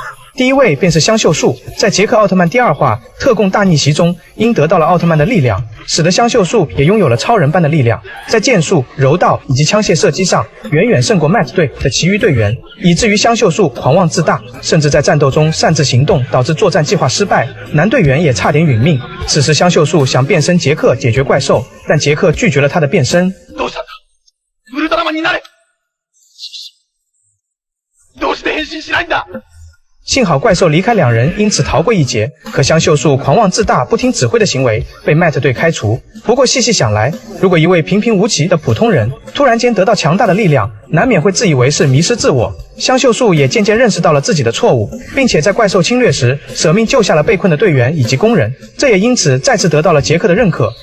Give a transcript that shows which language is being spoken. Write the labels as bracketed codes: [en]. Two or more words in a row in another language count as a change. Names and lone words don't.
[zh] 第一位便是香秀树，在杰克奥特曼第2话特供大逆袭中，因得到了奥特曼的力量，使得香秀树也拥有了超人般的力量，在剑术、柔道以及枪械射击上远远胜过 Max 队的其余队员，以至于香秀树狂妄自大，甚至在战斗中擅自行动，导致作战计划失败，男隊员也差点殒命。此时香秀树想变身杰克解决怪兽，但杰克拒绝了他的变身。 [ja] どうしたんだ？ウルトラマンになれ！どうして変身しないんだ？ [zh] 幸好怪兽离开两人，因此逃过一劫。可香秀树狂妄自大、不听指挥的行为被 Matt 队开除。不过细细想来，如果一位平平无奇的普通人突然间得到强大的力量，难免会自以为是、迷失自我。香秀树也渐渐认识到了自己的错误，并且在怪兽侵略时舍命救下了被困的队员以及工人，这也因此再次得到了杰克的认可。